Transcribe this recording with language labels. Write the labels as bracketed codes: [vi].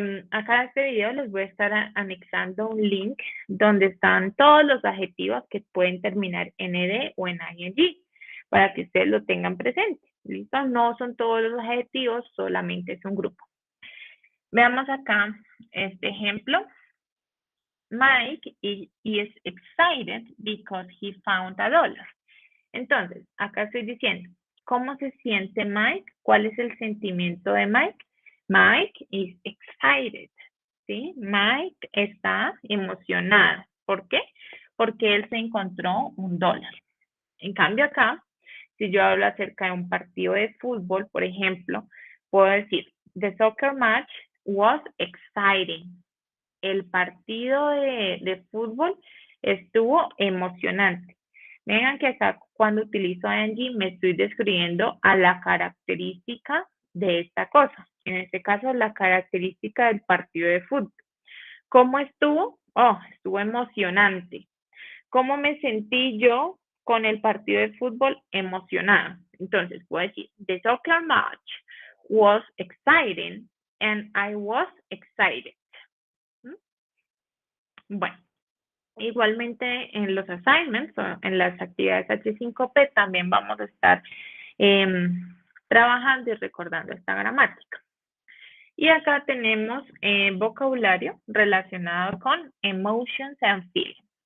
[es] Acá en este video les voy a estar anexando un link donde están todos los adjetivos que pueden terminar en ed o en ing, para que ustedes lo tengan presente. ¿Listo? No son todos los adjetivos, solamente es un grupo. Veamos acá este ejemplo. [en] Mike is excited because he found $1. [es] Entonces, acá estoy diciendo, ¿cómo se siente Mike? ¿Cuál es el sentimiento de Mike? [en] Mike is excited, [es] ¿sí? Mike está emocionado. ¿Por qué? Porque él se encontró $1. En cambio acá, si yo hablo acerca de un partido de fútbol, por ejemplo, puedo decir, [en] the soccer match was exciting. [es] El partido de fútbol estuvo emocionante. Vean que acá cuando utilizo ing me estoy describiendo a la característica de esta cosa. En este caso, la característica del partido de fútbol. ¿Cómo estuvo? Oh, estuvo emocionante. ¿Cómo me sentí yo con el partido de fútbol? Emocionada. Entonces, puedo decir, [en] the soccer match was exciting and I was excited. [es] Bueno, igualmente en los assignments, o en las actividades H5P, también vamos a estar trabajando y recordando esta gramática. Y acá tenemos vocabulario relacionado con [en] emotions and feelings.